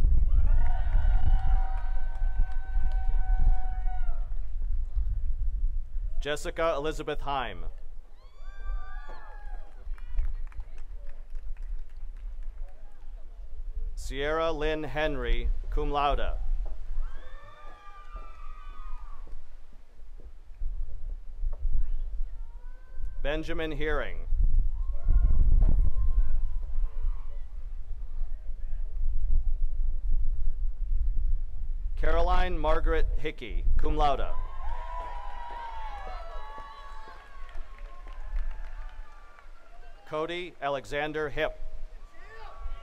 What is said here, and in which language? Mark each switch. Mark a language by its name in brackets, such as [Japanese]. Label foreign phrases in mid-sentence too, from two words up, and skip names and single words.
[English] Jessica Elizabeth Heim. Sierra Lynn Henry, [Latin] cum laude. [English] Benjamin Hearing. Caroline Margaret Hickey, [Latin] cum laude. [English] Cody Alexander Hip.